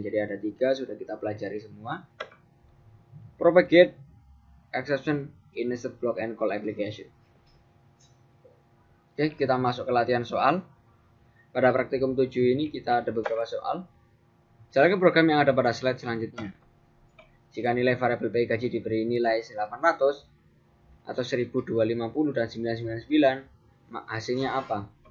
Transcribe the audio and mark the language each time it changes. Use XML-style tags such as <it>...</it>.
<id>Jadi ada 3, sudah kita pelajari semua.</id> <en>Propagate exception in a block and call application.</en> <id>Oke, kita masuk ke latihan soal. Pada praktikum 7 ini kita ada beberapa soal. Jalankan program yang ada pada slide selanjutnya. Jika nilai variabel pay gaji diberi nilai 800 atau 1250 dan 999, hasilnya apa?</id>